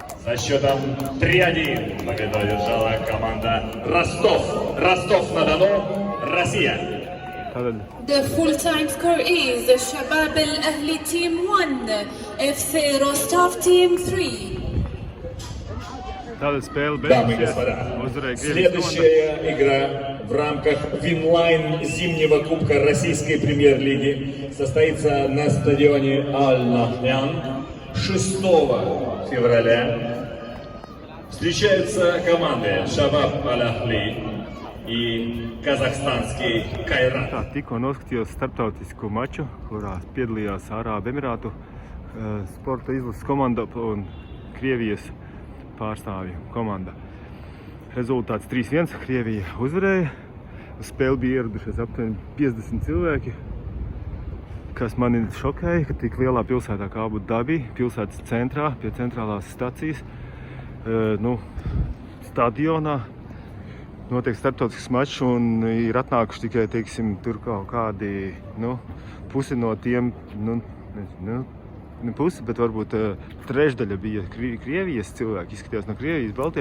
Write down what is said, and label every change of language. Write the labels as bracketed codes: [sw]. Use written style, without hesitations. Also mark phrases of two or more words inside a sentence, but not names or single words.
[ru] Со счетом 3-1 победу одержала команда Ростов. Ростов-на-Дону, Россия. [lv] Tātad [en] The full-time score is Shabab Al-Ahli Team 1, FC Rostov Team 3. [lv] Tātad spēle [ru] Дамы и [lv] beigusies. [ru] господа, [lv] Uzvarēja Krievijas komanda. [ru] следующая игра в рамках Винлайн зимнего кубка Российской премьер-лиги состоится на стадионе Аль-Нахян 6 февраля. Встречаются команды Шабаб Аль-Ахли и казахстанский Кайрат. [lv] Tā, tikko noskatījos starptautisku maču, kurā piedalījās Arābu Emirātu sporta izlases komanda un Krievijas pārstāvju komanda. Rezultāts 3-1. Krievija uzvarēja. Uz spēli bija ieradušies aptuveni 50 cilvēki, kas mani šokēja, ka tik lielā pilsētā kā Abu Dabi, pilsētas centrā, pie centrālās stacijas, stadionā, notiek starptautisks mačs un ir atnākuši tikai, teiksim, tur kaut kādi, pusi no tiem, ne pusi, bet varbūt trešdaļa bija Krievijas cilvēki, izskatījās no Krievijas, Baltie.